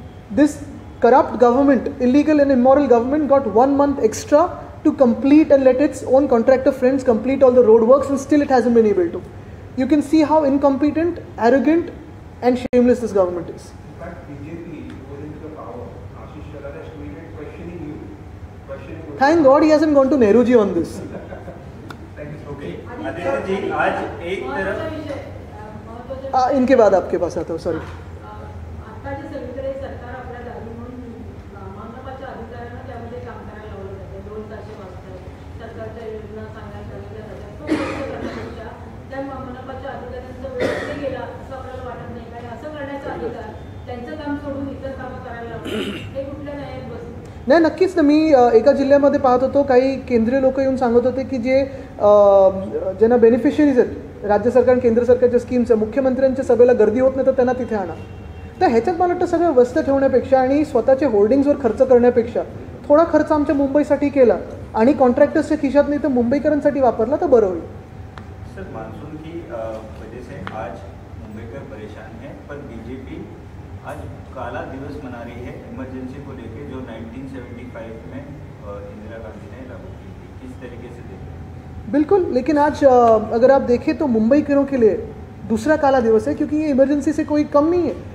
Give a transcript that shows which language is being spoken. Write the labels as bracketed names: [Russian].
[English] This corrupt government, illegal and immoral government, got 1 month extra to complete and let its own contractor friends complete all the road works, and still it hasn't been able to. You can see how incompetent, arrogant and shameless this government is. In fact, BJP goes into the power. Ashish Shalar has tweeted questioning you. Questioning. Thank God he hasn't gone to Nehruji on this. Thank you. [Hindi] Okay Aditya ji, आज एक तरफ [Marathi] महत्त्वाचा विषय, महत्त्वाचा [Hindi] इनके बाद आपके पास आता हूँ, सॉरी. [Marathi] आता जे सगळीकडे सरकार आपल्या दारी म्हणून मनपाच्या अधिकाऱ्यांना त्यामध्ये काम करायला लावलं जातं. 2 तास वाजतात, सरकारच्या योजना सांगायला सांगितल्या जातात. तो खर्च करण्यापेक्षा त्या मनपाच्या अधिकाऱ्यांचा वेळ कुठे गेला असं आपल्याला वाटत नाही. कारण असं करण्याचा अधिकार त्यांचं काम सोडून इतर कामं करायला लावलं, हे कुठल्या न्यायात बसतं? नाही, नक्कीच ना. मी एका जिल्ह्यामध्ये पाहत होतो, काही केंद्रीय लोक येऊन सांगत होते की जे ज्यांना बेनिफिशरीज आहेत राज्य सरकार आणि केंद्र सरकारच्या स्कीम्सच्या, मुख्यमंत्र्यांच्या सभेला गर्दी होत नाही तर त्यांना तिथे आणा. तर ह्याच्यात मला वाटतं सगळं व्यस्त ठेवण्यापेक्षा आणि स्वतःच्या होर्डिंग्सवर खर्च करण्यापेक्षा थोडा खर्च आमच्या मुंबईसाठी केला आणि कॉन्ट्रॅक्टर्सच्या खिशात नाही तर मुंबईकरांसाठी वापरला तर बरं होईल. [Hindi] सर, मानसून की वजह से आज मुंबईकर परेशान है, पर बीजेपी आज काला दिवस मना रही है इमरजेंसी को लेकर, जो 1975 में इंदिरा गांधी ने लागू की थी. किस तरीके से देखते हैं? बिल्कुल, लेकिन आज अगर आप देखें तो मुंबईकरों के लिए दूसरा काला दिवस है, क्योंकि ये इमरजेंसी से कोई कम नहीं है.